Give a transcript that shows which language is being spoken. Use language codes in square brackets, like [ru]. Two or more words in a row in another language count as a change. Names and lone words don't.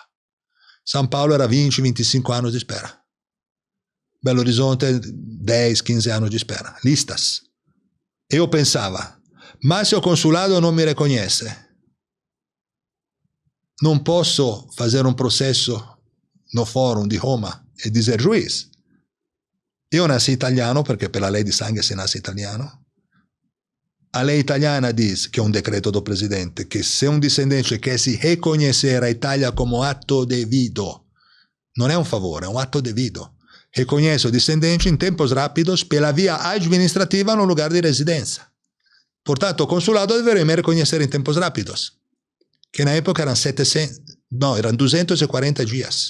[pt] São Paulo era 20, 25 anos de espera. Belo Horizonte, 10, 15 anos de espera. Listas. Eu pensava, mas se o consulado não me reconhece, não posso fazer um processo no Fórum de Roma e dizer, juiz, eu nasci italiano, [it] perché per la lei di sangue si nasce italiano. [pt] A lei italiana diz, que é um decreto do presidente, que se um descendente quer se reconhecer a Itália como atto devido, não é um favore, é um atto devido. Reconhece o descendente em tempos rápidos pela via administrativa no lugar de residência. Portanto, o consulado deveria me reconhecer em tempos rápidos, que na época eram 240 dias.